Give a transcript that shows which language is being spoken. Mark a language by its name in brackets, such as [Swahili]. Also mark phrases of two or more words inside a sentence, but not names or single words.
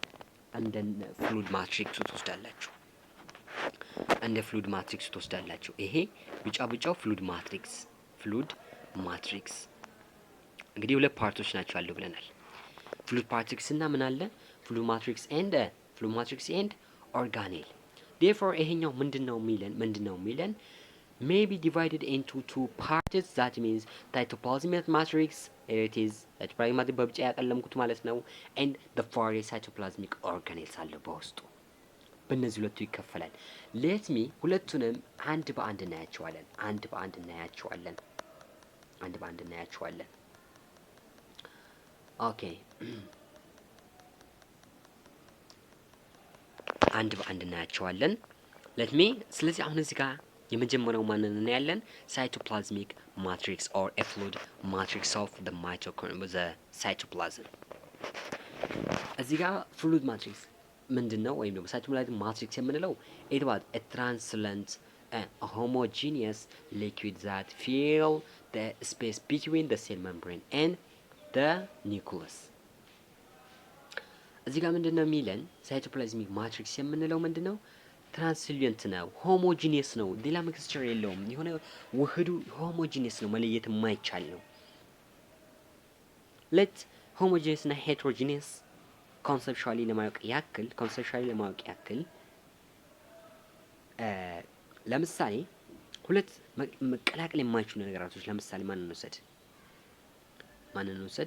[Amharic] እንደ [English] fluid matrix [Amharic] ትወስዳላችሁ። ይሄ ቢጫ ቢጫው [English] fluid matrix [Amharic] እንግዲህ ሁለት ፓርቶች ናቸው አሉ ብለናል። [English] fluid matrix [Amharic] እና ምን አለ? [English] fluid matrix and organelle። therefore [Amharic] ይሄኛው ምንድነው የሚለን [English] may be divided into two parts. that means cytoplasmic matrix, it is cytoplasmic [Amharic] በብጫ ያቀለምኩት ማለት ነው, [English] and the various cytoplasmic organelles [Amharic] አለ በውስጡ። በእነዚህ ሁለቱ ይከፈላል። [English] let me [Amharic] ሁለቱንም አንድ በአንድ እናያቸዋለን። አንድ በአንድ እናያቸዋለን። ኦኬ አንድ በአንድ እናያቸዋለን። [English] let me [Amharic] ስለዚህ አሁን እዚህ ጋር የመጀመሪያው ማንን እናያለን? [English] cytoplasmic matrix or a fluid matrix of the cytoplasm። [Amharic] እዚህ ጋር [English] fluid matrix ምንድነው? [Amharic] ወይም ደግሞ [English] cytoplasmic matrix የምንለው it was a translucent homogeneous liquid that fill the space between the cell membrane and the nucleus። [Amharic] እዚህ ጋር ምንድነው የሚለን? [English] cytoplasmic matrix [Amharic] የምንለው ምንድነው? ትራንስሉየንት ነው፣ ሆሞጂኒየስ ነው፣ ሌላ ሚክስቸር የለውም። የሆነ ውህዱ ሆሞጂኒየስ ነው፣ መለየት የማይቻል ነው። [English] let homogeneous [Amharic] እና [English] heterogeneous conceptually [Amharic] ለማወቅ ያክል ለምሳሌ ሁለት መቀላቀል የማይችሉ ነገራቶች ለምሳሌ ማንን እንውሰድ?